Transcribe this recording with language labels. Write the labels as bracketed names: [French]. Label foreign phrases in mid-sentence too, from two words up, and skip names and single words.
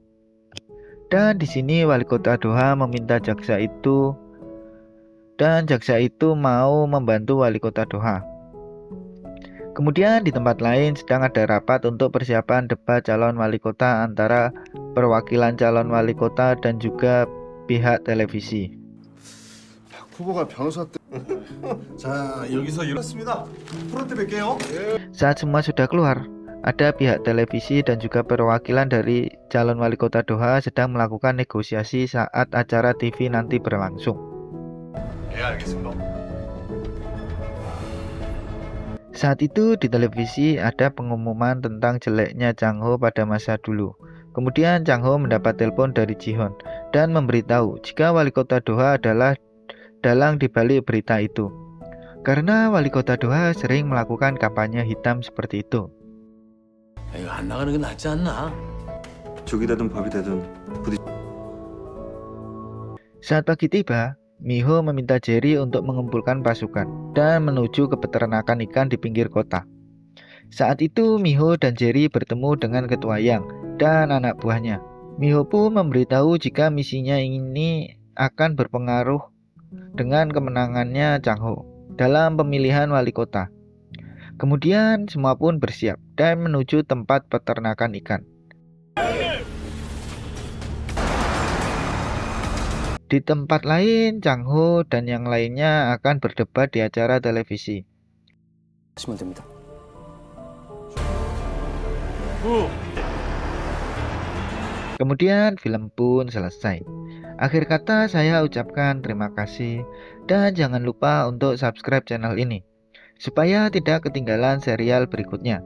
[Indonesian] Dan di sini wali kota Doha meminta jaksa itu dan jaksa itu mau membantu wali kota Doha. Kemudian di tempat lain sedang ada rapat untuk persiapan debat calon wali kota antara perwakilan calon wali kota dan juga pihak televisi. [Korean] 후보가 변호사 때. 자 여기서 이렇습니다. 프런트 뵐게요. [Indonesian] Saat semua sudah keluar, ada pihak televisi dan juga perwakilan dari calon wali kota Doha sedang melakukan negosiasi saat acara TV nanti berlangsung. [Korean] 예, 알겠습니다. [Indonesian] Saat itu di televisi ada pengumuman tentang jeleknya Chang Ho pada masa dulu. Kemudian Chang Ho mendapat telepon dari Ji-hoon dan memberitahu jika wali kota Doha adalah dalang dibalik berita itu. Karena wali kota Doha sering melakukan kampanye hitam seperti itu. [Korean] 이거 안 나가는 게 낫지 않나? 죽이 되든 밥이 되든 부디 [Indonesian] Saat pagi tiba, Miho meminta Jerry untuk mengumpulkan pasukan dan menuju ke peternakan ikan di pinggir kota. Saat itu Miho dan Jerry bertemu dengan Ketua Yang dan anak buahnya. Miho pun memberitahu jika misinya ini akan berpengaruh dengan kemenangannya Chang Ho dalam pemilihan wali kota. Kemudian semua pun bersiap dan menuju tempat peternakan ikan. Di tempat lain, Chang Ho dan yang lainnya akan berdebat di acara televisi. [Korean] 하시면 됩니다. [Indonesian] Kemudian film pun selesai. Akhir kata saya ucapkan terima kasih dan jangan lupa untuk [English] subscribe channel [Indonesian] ini supaya tidak ketinggalan serial berikutnya.